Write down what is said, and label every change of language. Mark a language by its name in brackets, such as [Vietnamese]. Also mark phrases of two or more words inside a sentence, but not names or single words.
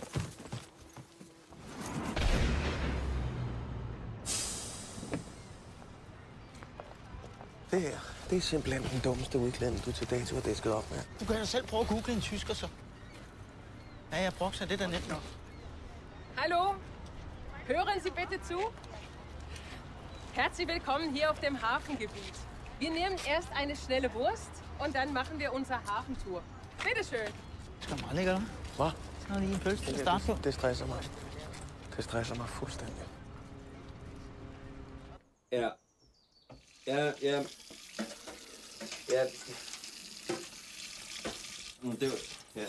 [Danish] Det her, det er simpelthen den dummeste udklædning, du til dato har dæsket op med. Du kan da selv prøve at google en tysker, så. Ja, jeg brugte det der nemt nok. [German] Hallo, hören Sie bitte zu? Herzlich willkommen hier auf dem Hafengebiet. Wir nehmen erst eine schnelle Wurst und dann machen wir unsere Hafentour. Bitte schön. [Danish] Det skal meget lækkert, hva'? Hvad? Så er lige en pølse til at starte på. Det stresser mig. Det stresser mig fuldstændig. Ja. Det var... Ja.